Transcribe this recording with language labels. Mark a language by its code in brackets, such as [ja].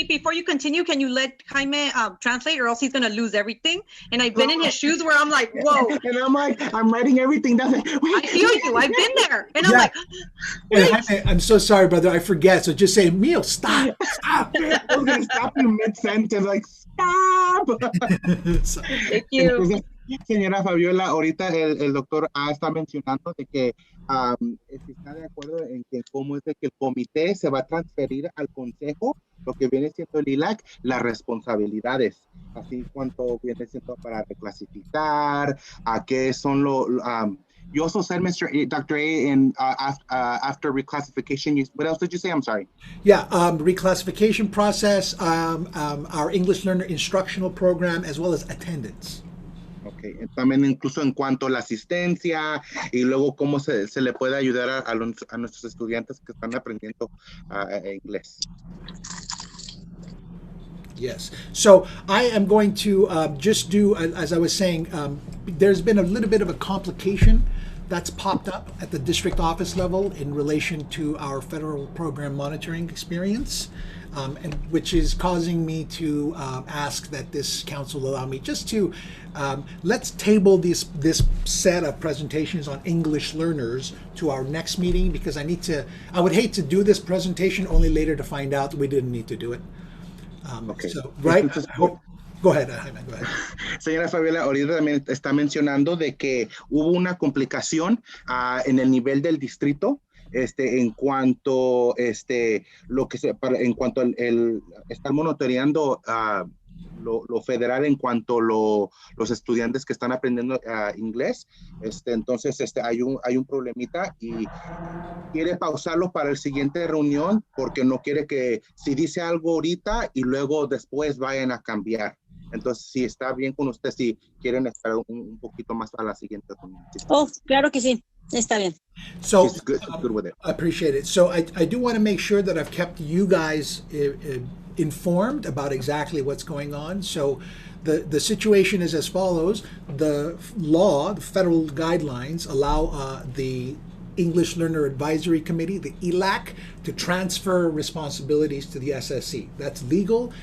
[en] E, before you continue, can you let Jaime translate, or else he's gonna lose everything? And I've been in his shoes where I'm like, whoa. And I'm like, I'm writing everything down. I feel you. I've been there, and I'm Yeah. like, and Jaime, I'm so sorry, brother, I forget. So just say, Emil, stop. I was going to stop you mid-sentence, like, stop. So- thank you. [es] Entonces, señora Fabiola, ahorita el doctor A está mencionando de que si está de acuerdo en que cómo es de que el comité se va a transferir al consejo, lo que viene siendo el ILAC, las responsabilidades, así cuanto viene siendo para reclasificar, a qué son [en] you also said, Dr. A, after reclassification, what else did you say? I'm sorry. Yeah, reclassification process, our English learner instructional program, as well as attendance. Okay. [es] También incluso en cuanto a la asistencia y luego cómo se le puede ayudar a nuestros estudiantes que están aprendiendo inglés. [en] Yes. So I am going to just do, as I was saying, there's been a little bit of a complication that's popped up at the district office level in relation to our federal program monitoring experience, and which is causing me to ask that this council allow me just to let's table this set of presentations on English learners to our next meeting, because I would hate to do this presentation only later to find out that we didn't need to do it. Okay. So, right? [es] Entonces, [en] Go ahead, Jaime, go ahead. [es] Señora Fabiola, ahorita también está mencionando de que hubo una complicación en el nivel del distrito, en cuanto en cuanto estar monitoreando lo federal en cuanto los estudiantes que están aprendiendo inglés. Entonces hay un problemita y quiere pausarlo para el siguiente reunión porque no quiere que si dice algo ahorita y luego después vayan a cambiar. Entonces, si está bien con usted, si quieren esperar un poquito más a la siguiente reunión. Oh, claro que sí. Está bien. [en] So She's good with it. I appreciate it. So I do want to make sure that I've kept you guys informed about exactly what's going on. So the situation is as follows. The law, the federal guidelines allow the English Learner Advisory Committee, the ELAC, to transfer responsibilities to the SSC. That's legal.